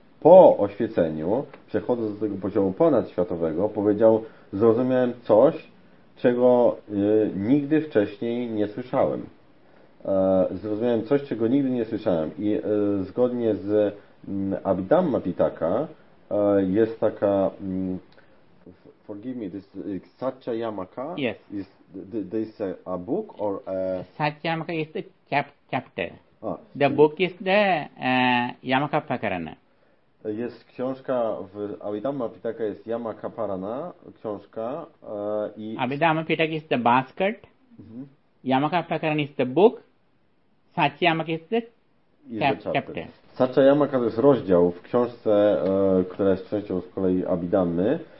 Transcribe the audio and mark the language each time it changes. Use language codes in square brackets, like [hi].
[pl] po oświeceniu, przechodząc do tego poziomu ponadświatowego, powiedział, zrozumiałem coś, czego nigdy wcześniej nie słyszałem. Zrozumiałem coś, czego nigdy nie słyszałem. I zgodnie z Abhidhamma Pitaka jest taka... [en] Forgive me, this is Satyayamaka? Yes. Is this a book or a... Satyayamaka is the chapter. The book is the Yamaka Prakarana. [pl] Jest książka w Abhidhamma Pitaka, jest Yamaka Prakarana, książka i... [en] Abhidhamma Pitaka is the basket, Yamaka Prakarana is the book, Satyayamaka is the chapter. [pl] Satyayamaka to jest rozdział w książce, która jest częścią z kolei Abhidhammy.